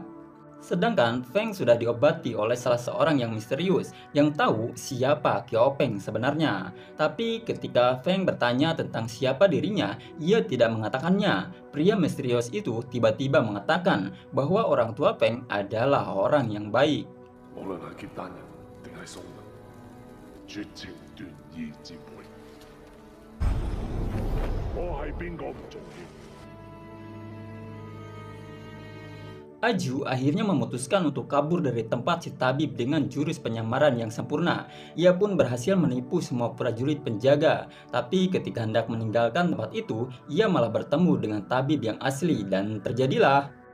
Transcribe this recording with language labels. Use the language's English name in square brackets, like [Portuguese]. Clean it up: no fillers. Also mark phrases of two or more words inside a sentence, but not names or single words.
[Indonesian] Sedangkan Feng sudah diobati oleh salah seorang yang misterius yang tahu siapa Qiao Feng sebenarnya. Tapi ketika Feng bertanya tentang siapa dirinya, ia tidak mengatakannya. Pria misterius itu tiba-tiba mengatakan bahwa orang tua Feng adalah orang yang baik. [Cantonese] 無論係結丹人定係宋人，絕情斷義之輩。我係邊個唔重要。 [Indonesian] Aju akhirnya memutuskan untuk kabur dari tempat si tabib dengan jurus penyamaran yang sempurna. Ia pun berhasil menipu semua prajurit penjaga. Tapi ketika hendak meninggalkan tempat itu, ia malah bertemu dengan tabib yang asli dan terjadilah.